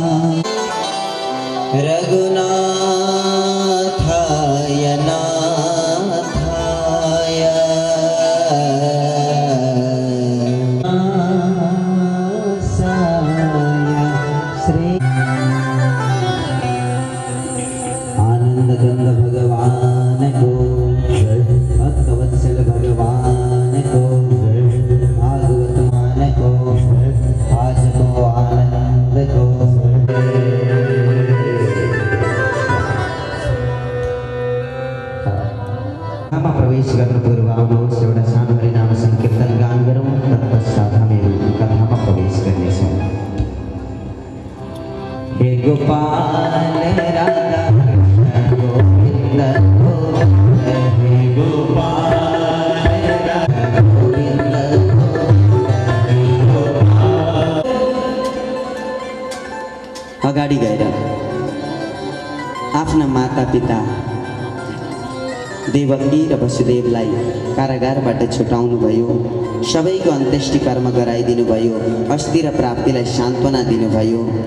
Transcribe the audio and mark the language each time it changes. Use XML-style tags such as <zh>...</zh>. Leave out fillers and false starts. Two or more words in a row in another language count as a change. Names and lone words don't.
<sa>रघुनाथाय नाथाय</sa> <ne>श्री आनंदकंद भगवान को, भक्तवत्सल भगवान को, भागवत मान को, आज को आनंद को। प्रवेश गर्न पूर्व आउनुहोस् एउटा सानो हरिनाम संकीर्तन गान गरौँ, तत्पश्चात हामीहरू कथामा प्रवेश गर्नेछौँ। हे गोपाल राधा कृष्ण गोविन्द गोविन्द, हे गोपाल राधा गोविन्द गोविन्द। अगाडि गएर आफ्ना माता पिता देवकी र वसुदेवलाई कारागारबाट छुटाउनु भयो, सबैको अन्त्येष्टि कर्म गराइदिनु भयो, अस्ति र प्राप्तिलाई सान्त्वना दिनुभयो।</ne>